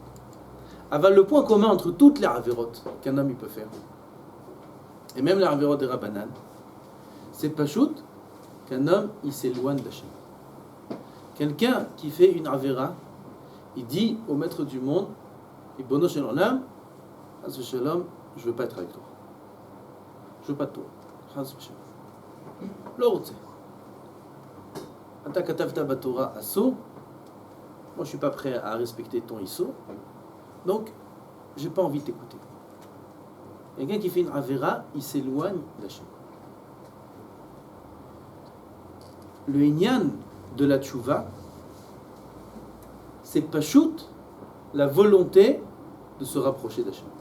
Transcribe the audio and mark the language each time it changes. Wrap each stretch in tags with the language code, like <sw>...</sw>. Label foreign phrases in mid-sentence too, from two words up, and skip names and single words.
<fr>Aval, le point commun entre toutes les avérotes qu'un homme il peut faire, et même les avérotes des Rabbanan, c'est pachout qu'un homme il s'éloigne d'Hachem. Quelqu'un qui fait une avéra, il dit au maître du monde,</fr> <he>רבונו של עולם חס ושלום,</he> <fr>je veux pas être avec toi. Je veux pas de toi.</fr> <he>חס ושלום. לא רוצה. אתה כתבת בתורה אסור.</he> <fr>Moi je suis pas prêt à respecter ton issur. Donc j'ai pas envie de t'écouter. Quelqu'un qui fait une avéra, il s'éloigne d'Hachem. Le inyan de la tchouva, c'est pachout, la volonté de se rapprocher d'Hachem.</fr>